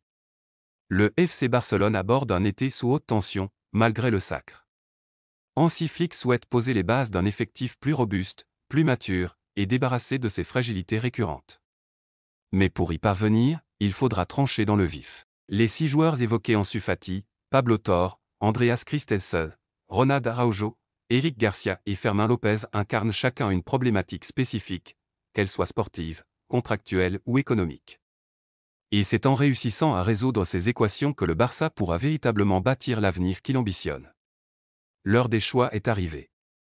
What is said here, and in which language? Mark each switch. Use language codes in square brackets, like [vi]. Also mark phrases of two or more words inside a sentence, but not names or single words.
[fr] Le FC Barcelone aborde un été sous haute tension, malgré le sacre. Hansi Flick souhaite poser les bases d'un effectif plus robuste, plus mature, et débarrassé de ses fragilités récurrentes. Mais pour y parvenir, il faudra trancher dans le vif. Les 6 joueurs évoqués Ansu Fati, Pablo Torre, Andreas Christensen, Ronald Araujo, Eric Garcia et Fermín López incarnent chacun une problématique spécifique, qu'elle soit sportive, contractuelle ou économique. Et c'est en réussissant à résoudre ces équations que le Barça pourra véritablement bâtir l'avenir qu'il ambitionne. L'heure des choix est arrivée.